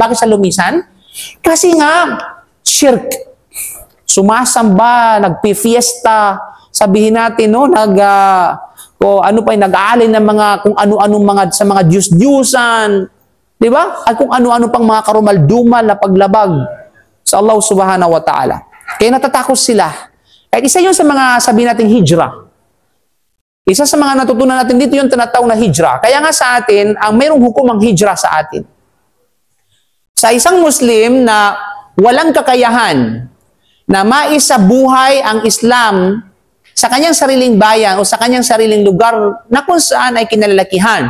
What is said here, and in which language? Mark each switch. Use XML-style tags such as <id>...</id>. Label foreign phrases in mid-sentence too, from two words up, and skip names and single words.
<tl>Bakit sa lumisan? Kasi nga, shirk. Sumasamba, nagpi-fiesta, sabihin natin, no, nag-aalay ng mga kung ano-anong sa mga Diyos-Diyusan, di ba? At kung ano-ano pang mga karumal-dumal na paglabag sa Allah</tl> <ar>سبحانه وتعالى.</ar> <tl>Kaya natatakot sila. At isa yun sa mga sabihin nating hijrah. Isa sa mga natutunan natin dito yung tinatawag na hijrah. Kaya nga sa atin, ang mayroong hukumang hijrah sa atin. Sa isang Muslim na walang kakayahan na maisabuhay ang Islam sa kanyang sariling bayan o sa kanyang sariling lugar na kung saan ay kinalalakihan.</tl>